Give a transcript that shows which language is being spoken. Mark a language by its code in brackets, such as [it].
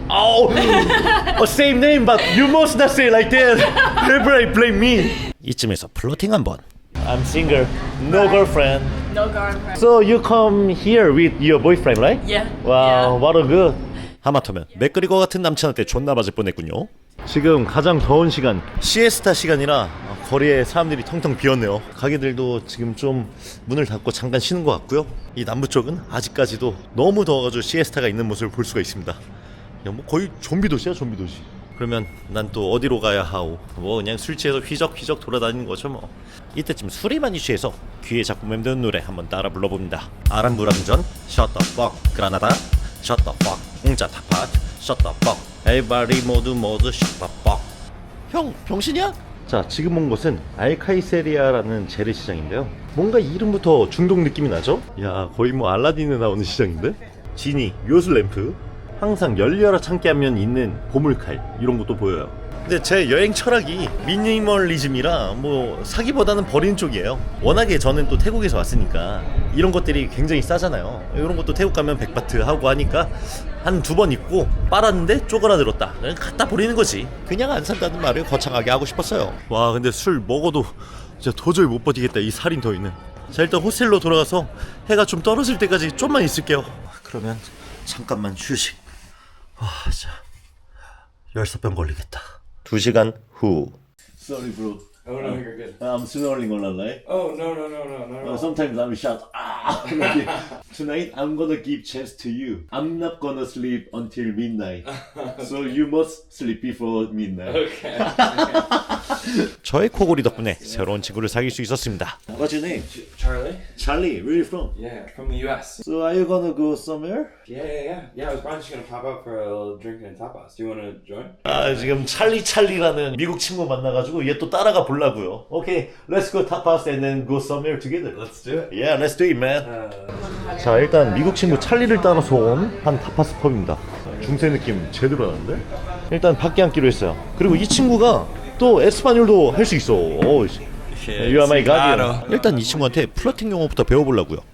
[en] Oh, same name, but you must not say like that. Everybody blame me. [ko] 이쯤에서 플로팅 한번. [en] I'm single, no girlfriend. No girlfriend. So you come here with your boyfriend, right? Yeah. Wow, what a good. [ko] 하마터면 맥그리거 같은 남친한테 존나 맞을 뻔했군요. 지금 가장 더운 시간, 시에스타 시간이라 거리에 사람들이 텅텅 비었네요. 가게들도 지금 좀 문을 닫고 잠깐 쉬는 것 같고요. 이 남부 쪽은 아직까지도 너무 더워가지고 시에스타가 있는 모습을 볼 수가 있습니다. 야, 뭐 거의 좀비 도시야, 좀비 도시. 그러면 난 또 어디로 가야 하오? 뭐 그냥 술 취해서 휘적휘적 돌아다니는 거죠 뭐. 이때쯤 술이 많이 취해서 귀에 자꾸 맴드는 노래 한번 따라 불러봅니다. [en] 아람부랑전, Shut the fuck, 그라나다, Shut the fuck, [ko] 공짜 타팟, [en] Shut the fuck, everybody 모두 Shut the fuck. [ko] 형, 병신이야? 자, 지금 온 곳은 알카이세리아라는 재래시장인데요. 뭔가 이름부터 중동 느낌이 나죠? 야, 거의 뭐 알라딘에 나오는 시장인데? 지니, 요술 램프, 항상 열려라 참깨 하면 있는 보물칼 이런 것도 보여요. 근데 제 여행 철학이 미니멀리즘이라 뭐 사기보다는 버리는 쪽이에요. 워낙에 저는 또 태국에서 왔으니까 이런 것들이 굉장히 싸잖아요. 이런 것도 태국 가면 100바트 하고 하니까 한 2번 입고 빨았는데 쪼그라들었다. 그냥 갖다 버리는 거지. 그냥 안 산다는 말을 거창하게 하고 싶었어요. 와 근데 술 먹어도 진짜 도저히 못 버티겠다. 이 살인 더위는. 자 일단 호스텔로 돌아가서 해가 좀 떨어질 때까지 좀만 있을게요. 그러면 잠깐만 휴식. 와 자 열사병 걸리겠다. 2시간 후. [en] Sorry bro. Oh no, you're good. I'm snoring a lot, right? Oh no. Sometimes I'm shout. Tonight I'm gonna give chance to you. I'm not gonna sleep until midnight. So you must sleep before midnight. Okay. [ko] 저의 코골이 덕분에 새로운 친구를 사귈 수 있었습니다. [en] What's your name? Charlie? Charlie. Where are you from? Yeah, from the US. So are you gonna go somewhere? Yeah. I was probably just gonna pop up for a little drinking and tapas. Do you wanna join? [ko] 아 지금 찰리라는 미국 친구 만나가지고 얘 또 따라가 보려고요. [en] Okay, let's go tapas and then go somewhere together. Let's do it. Yeah, let's do it, man. [ko] 자 일단 미국 친구 찰리를 따라서 온 한 타파스 펍입니다. 중세 느낌 제대로 나는데? 일단 밖에 앉기로 했어요. 그리고 이 친구가 또 에스파뇰도 할 수 있어. [en] You are my guardian. [ko] 일단 이 친구한테 플러팅 용어부터 배워보려고요.